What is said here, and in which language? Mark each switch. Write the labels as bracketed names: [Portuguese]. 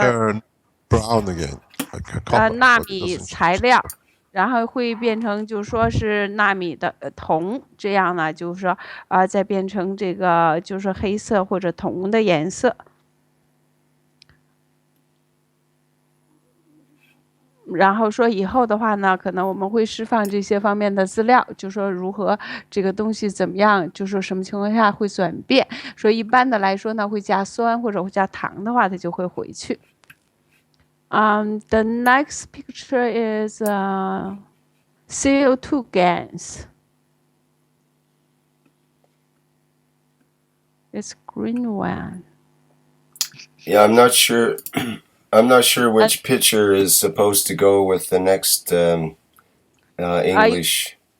[English] turn brown again, like a copper, [Chinese] 纳米材料，然后会变成就说是纳米的铜，这样呢就是说再变成这个就是黑色或者铜的颜色。然后说以后的话呢，可能我们会释放这些方面的资料，就说如何这个东西怎么样，就说什么情况下会转变。说一般的来说呢，会加酸或者会加糖的话，它就会回去。 [English] The next picture is CO2 GaNs. It's green one. Yeah, I'm not sure. I'm not sure which picture is supposed to go with the next English.